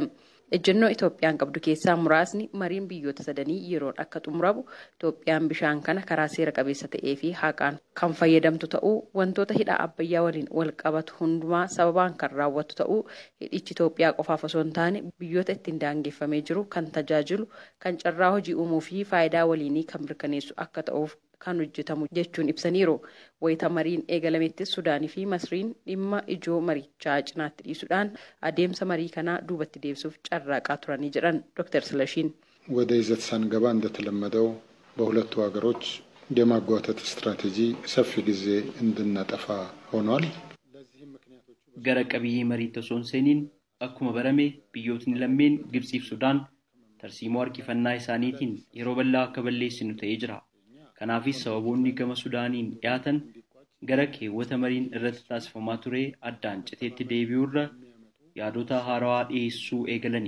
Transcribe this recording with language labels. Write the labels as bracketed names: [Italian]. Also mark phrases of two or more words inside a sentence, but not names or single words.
[Oromo] Ejjennoo Itoophiyaan qabdu keessaa muraasni mariin biyyoota sadanii yeroon akka xumuramu Itoophiyaan bishaan kana karaa seera qabeessa ta'ee fi haqaan kan fayyadamtu ta'uu, wantoota hidha Abbayyaa waliin wal qabatu hundumaa sababaan kan raawwattu ta'uu, hidhichi Itoophiyaa qofaaf osoo hin taane biyyoota ittiin daangeffamee jiru kan tajaajilu, kan carraa hojii uumuu fi faayidaa waliinii kan mirkaneessu akka ta'uuf kan hojjetamu jechuun ibsaniiru. Wayita mariin eegalamettis Sudaanii fi Masriin dhimma ijoo marichaa cinaatti dhiisuudhaan adeemsa marii kanaa duubatti deebisuuf carraaqaa turanii jedhan Dr. Silashiin. [Amharic] ወደ ይዘት ሳንገባ እንደተለመደው በሁለቱ ሀገሮች የማጓተት ስትራቴጂ ሰፊ ጊዜ እንድናጠፋ ሆኗል። [Oromo] gara qabiyyee marii tosoon seeniin akkuma barame biyyootni lammeen Gibsiif Sudaan tarsiimoo harkifannaa isaaniitiin yeroo bal'aa akka balleessinu ta'ee jira. Kanaafis sababoonni gama Sudaaniin dhiyaatan gara keewwata mariin irratti taasifamaa ture addaan citeetti deebi'uurra yaadota haarawaa dhiyeessuu eegalanii.